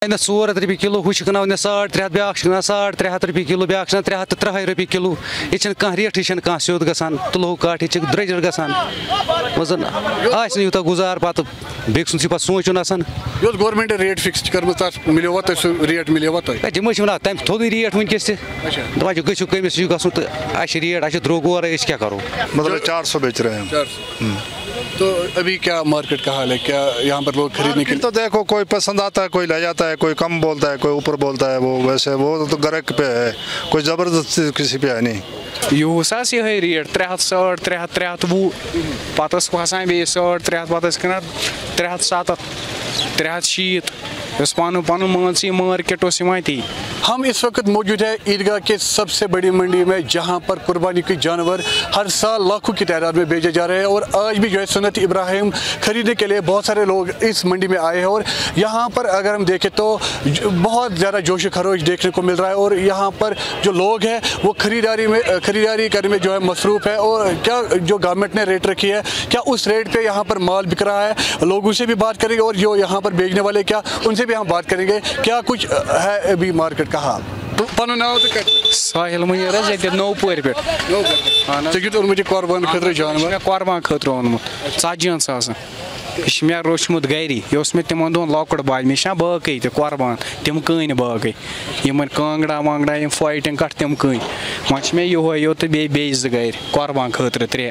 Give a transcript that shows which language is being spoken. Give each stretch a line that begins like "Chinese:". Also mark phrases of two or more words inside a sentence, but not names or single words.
Kashmiri: 400 رۄپیہِ کِلوٗ ہُہ چھِ کٕنان 300 بیٛاکھ چھِ کٕنان 350 رۄپیہِ کِلوٗ بیٛاکھ چھِ 330 رۄپیہِ کِلوٗ ییٚتہِ چھَنہٕ کانٛہہ ریٹھٕے چھَنہٕ کانٛہہ سیوٚد گژھان تُلہو کاٹھ ییٚتہِ چھِ درٛوٚجر گژھان وۄنۍ زَن آسہِ نہٕ یوٗتاہ گُزار پَتہٕ بیٚکہِ سُنٛد چھُ پَتہٕ سونٛچُن آسان یۄس گورمٮ۪نٛٹَن ریٹ فِکٕس چھِ کٔرمٕژ تَتھ مِلیوا تۄہہِ سُہ ریٹ مِلیوا تۄہہِ تِمے چھِ وَنان تَمہِ تھوٚدُے ریٹ وٕنکٮ۪س تہِ دَپان چھِ گٔژھِو کٔمِس چھُ گژھُن تہٕ اَسہِ چھِ ریٹ اَسہِ چھِ درٛوٚگ اورَے أسۍ کیٛاہ کَرو
Urdu: مطلب 400 بیچ رہے ہیں تو ابھی کیا مارکیٹ کا حال ہے کیا یہاں پر لوگ خریدنے کے لیے تو دیکھو کوئی پسند آتا ہے کوئی لے جاتا ہے کوئی کم بولتا ہے کوئی اوپر بولتا ہے وہ ویسے وہ تو گرک پہ ہے کوئی زبردستی کسی پہ ہے نہیں
Kashmiri: یہس یہ ریٹ 360 300 320 پتہ کھسان بیٚیہِ 100 300 پتہ کٕنان 370 360 یس پن پن مان ژٕ مارکیٹ اوس یِوان تی
Urdu: ہم اس وقت موجود ہے عیدگاہ کے سب سے بڑی منڈی میں جہاں پر قربانی کے جانور ہر سال لاکھوں کی تعداد میں بیچے جا رہے ہیں اور آج بھی جو ہے سنت ابراہیم خریدنے کے لیے بہت سارے لوگ اس منڈی میں آئے ہیں اور یہاں پر اگر ہم دیکھیں تو بہت زیادہ جوش و خروش دیکھنے کو مل رہا ہے اور یہاں پر جو لوگ ہیں وہ خریداری کرنے میں جو ہے مصروف ہے اور کیا جو گورنمنٹ نے ریٹ رکھی ہے کیا اس ریٹ پہ یہاں پر مال بک رہا ہے لوگوں سے بھی بات کریں گے اور جو یہاں پر بیچنے والے کیا ان سے بھی ہم بات کریں گے کیا کچھ ہے ابھی مارکیٹ کا حال
Kashmiri: پنُن ناو تہٕ کتہِ ساحل مُنیٖر حظ ییٚتہِ نوٚو پورِ پٮ۪ٹھ ژےٚ کیُتھ اوٚنمُت یہِ قۄربان خٲطرٕ جانور مےٚ قۄربان خٲطرٕ اوٚنمُت 40 ساسن یہِ چھُ مےٚ روچمُت گری یہِ اوس مےٚ تِمن دۄہن لۄکُٹ بچہِ مےٚ چھِنا باقٕے تہِ قۄربان تِم کٕنۍ باقٕے یِمن کانٛگڑا وانٛگڑا یِم فایٹِنٛگ کٹھ تِم کٕنۍ وۄنۍ چھِ مےٚ یِہوے یوت تہٕ بیٚیہِ 2 گرِ قۄربان خٲطرٕ 3